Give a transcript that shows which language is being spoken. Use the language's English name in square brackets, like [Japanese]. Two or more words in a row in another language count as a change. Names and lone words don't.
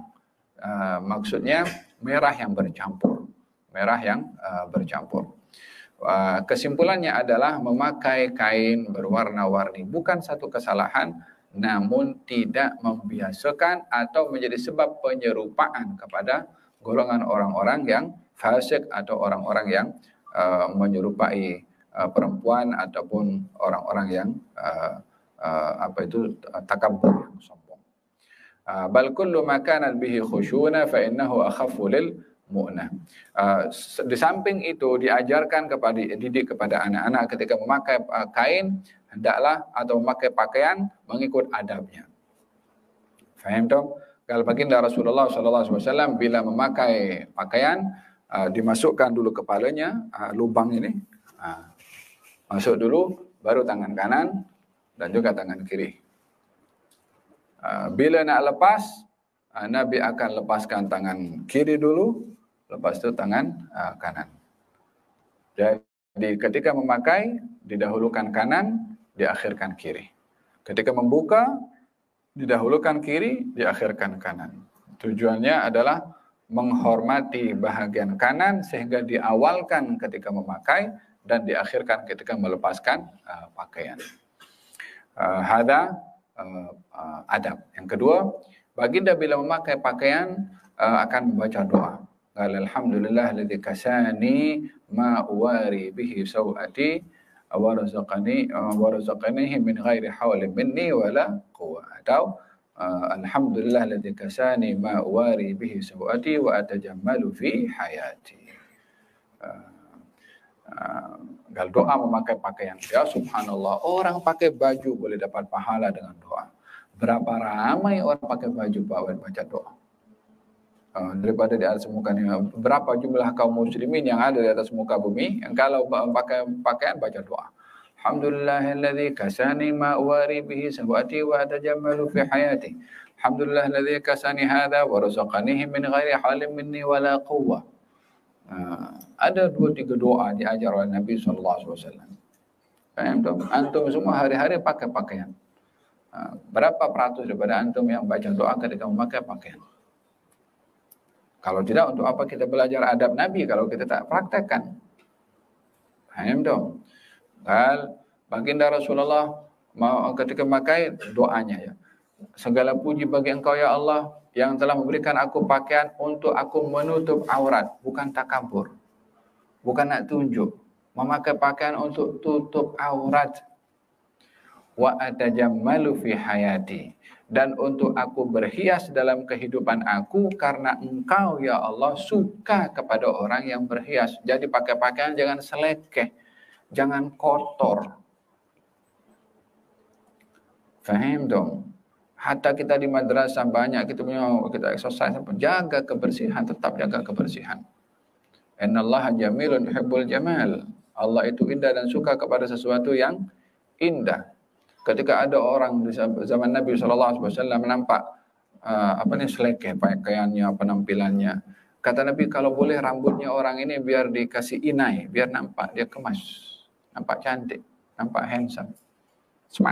[Malay] Maksudnya merah yang bercampur, kesimpulannya adalah memakai kain berwarna-warni bukan satu kesalahan, namun tidak membiasakan atau menjadi sebab penyerupaan kepada golongan orang-orang yang fasik atau orang-orang yang menyerupai perempuan ataupun orang-orang yang takabbur, yang sombong. [Arabic] بل كل ما كان به خشونة فإنه أخف للمؤنة. [Malay] Di samping itu diajarkan didik kepada anak-anak ketika memakai kain hendaklah atau memakai pakaian mengikut adabnya. Faham tak? Kalau baginda Rasulullah SAW bila memakai pakaian, dimasukkan dulu kepalanya, lubang ini, masuk dulu, baru tangan kanan dan juga tangan kiri. Bila nak lepas, Nabi akan lepaskan tangan kiri dulu, lepas itu tangan kanan. Jadi ketika memakai, didahulukan kanan, diakhirkan kiri. Ketika membuka, didahulukan kiri, diakhirkan kanan. Tujuannya adalah menghormati bahagian kanan sehingga diawalkan ketika memakai dan diakhirkan ketika melepaskan pakaian. [Arabic] هذا أدب. [Malay] Yang kedua, baginda bila memakai pakaian akan membaca doa. [Arabic] الحمد لله الذي كساني ما أواري به سوأتي ورزقنيه من غير حول مني ولا قوة. أو الحمد لله الذي كساني ما أواري به سوأتي وأتجمل في حياتي. [Malay] Kalau doa memakai pakaian, [Arabic] يا سبحان الله, [Malay] orang pakai baju boleh dapat pahala dengan doa. Berapa ramai orang pakai baju baca doa. Daripada di atas muka ini, berapa jumlah kaum muslimin yang ada di atas muka bumi yang kalau pakai pakaian baca doa. [Arabic] الحمد لله الذي كساني ما أواري به سوأتي وأتجمل في حياتي. الحمد لله الذي كساني هذا ورزقنيه من غير حول مني ولا قوة. [Malay] Ada 2-3 doa diajar oleh Nabi SAW. Faham tak? Antum semua hari-hari pakai pakaian. Berapa peratus daripada antum yang baca doa ketika memakai pakaian? Kalau tidak, untuk apa kita belajar adab Nabi kalau kita tak praktekkan? Faham tak? Baginda Rasulullah ketika memakai doanya, ya, segala puji bagi Engkau ya Allah yang telah memberikan aku pakaian untuk aku menutup aurat, bukan takabur, bukan nak tunjuk, memakai pakaian untuk tutup aurat. [Arabic] وأتجمل في حياتي, [Malay] dan untuk aku berhias dalam kehidupan aku karena Engkau ya Allah suka kepada orang yang berhias. Jadi pakai pakaian jangan selekeh, jangan kotor. Faham dong? Hatta kita di madrasah banyak kita exercise, jaga kebersihan, tetap jaga kebersihan. [Arabic] إن الله جميل يحب الجمال. [Malay] Allah itu indah dan suka kepada sesuatu yang indah. Ketika ada orang di zaman Nabi SAW nampak selekeh pakaiannya, penampilannya, kata Nabi, kalau boleh rambutnya orang ini biar dikasih inai, biar nampak dia kemas, nampak cantik, nampak [English] handsome, smart.